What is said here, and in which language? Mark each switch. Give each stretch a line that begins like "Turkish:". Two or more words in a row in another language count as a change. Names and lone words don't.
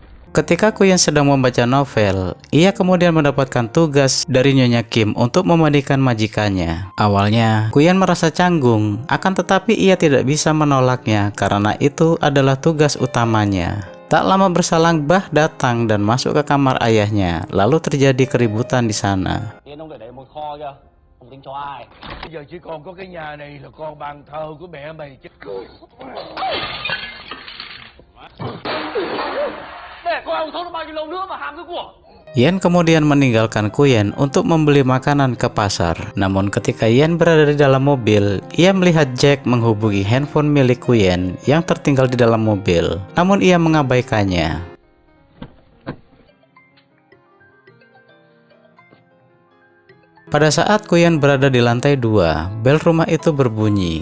Indonesian: Ketika Kuyen sedang membaca novel, ia kemudian mendapatkan tugas dari Nyonya Kim untuk memandikan majikannya. Awalnya, Kuyen merasa canggung, akan tetapi ia tidak bisa menolaknya karena itu adalah tugas utamanya. Tak lama berselang, Bah datang dan masuk ke kamar ayahnya, lalu terjadi keributan di sana.
Vietnamese: Ông tính cho ai? Bây giờ chỉ còn có cái nhà này là con bàn thờ của mẹ mày chứ. Mẹ con ông thốt bao nhiêu lâu nữa mà ham cái của?
Indonesian: Yen kemudian meninggalkan Kuyen untuk membeli makanan ke pasar. Namun ketika Yen berada di dalam mobil, ia melihat Jack menghubungi handphone milik Kuyen yang tertinggal di dalam mobil. Namun ia mengabaikannya. Pada saat Kuyen berada di lantai 2, bel rumah itu berbunyi.